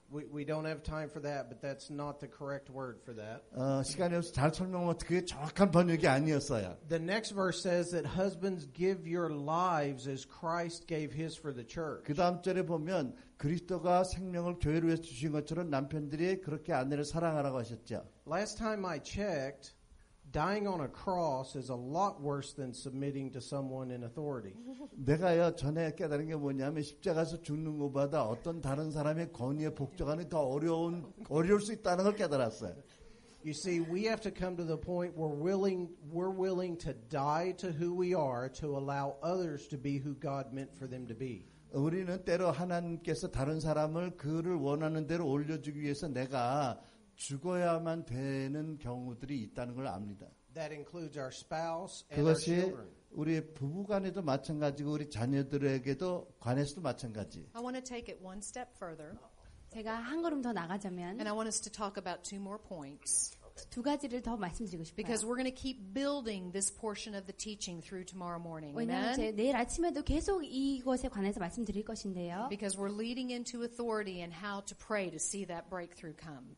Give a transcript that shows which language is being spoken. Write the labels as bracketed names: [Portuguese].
[English] We don't have time for that, but that's not the correct word for that. [Korean] 시간이 없어서 잘 설명하면 그게 정확한 번역이 아니었어요. [English] The next verse says that husbands give your lives as Christ gave his for the church. [Korean] 그 다음 절에 보면 그리스도가 생명을 교회를 위해서 주신 것처럼 남편들이 그렇게 아내를 사랑하라고 하셨죠. [English] Last time I checked, dying on a cross is a lot worse than submitting to someone in authority. [Korean] 내가요 전에 깨달은 게 뭐냐면 십자가에서 죽는 것보다 어떤 다른 사람의 권위에 복종하는 더 어려울 수 있다는 걸 깨달았어요. [English] You see, we have to come to the point where we're willing to die to who we are to allow others to be who God meant for them to be. [Korean] 우리는 때로 하나님께서 다른 사람을 그를 원하는 대로 올려주기 위해서 내가 죽어야만 되는 경우들이 있다는 걸 압니다. [English] That includes our spouse and our [Korean] 그것이 [English] children. [Korean] 우리 부부간에도 마찬가지고 우리 자녀들에게도 관해서도 마찬가지. [English] I want to take it one step further, [Korean] 제가 한 걸음 더 나가자면 [English] and I want us to talk about two more points. [Korean] 두 가지를 더 말씀드리고 싶어요. [English] Because we're going to keep building this portion of the teaching through tomorrow morning. [Korean] 왜냐하면 [English] Amen? [Korean] 내일 아침에도 계속 이것에 관해서 말씀드릴 것인데요. [English] Because we're leading into authority and how to pray to see that breakthrough come.